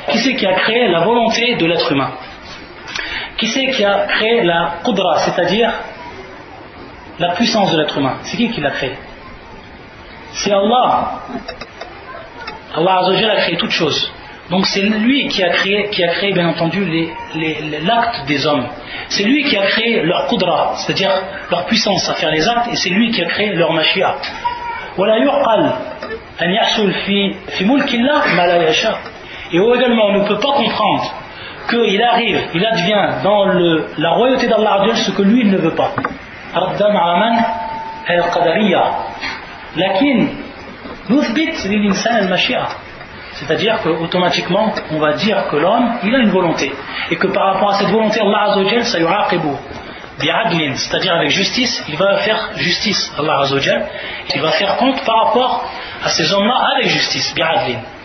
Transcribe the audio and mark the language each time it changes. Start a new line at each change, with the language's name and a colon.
French: Qui c'est qui a créé la volonté de l'être humain? Qui c'est qui a créé la qudra, c'est-à-dire la puissance de l'être humain? C'est qui l'a créé? C'est Allah. Allah Azza wa Jalla a créé toutes choses. Donc c'est lui qui a créé bien entendu l'acte des hommes. C'est lui qui a créé leur qudra, c'est-à-dire leur puissance à faire les actes, et c'est lui qui a créé leur mashia.
Arabic: ولا يقل أن يحصل في ملك الله ما لا يشاء.
French: Et également on ne peut pas comprendre qu'il arrive, il advient dans la royauté d'Allah ce que lui il ne veut pas.
Arabic: ردا على من القدرية لكن نثبت للإنسان المشيئة.
French: C'est-à-dire qu'automatiquement on va dire que l'homme il a une volonté, et que par rapport à cette volonté Allah Azza wa Jal
Arabic: sayu'aqibu bi'adlin,
French: c'est-à-dire avec justice, il va faire justice. Allah Azza wa Jal il va faire compte par rapport à ces hommes-là avec justice, bi'adlin.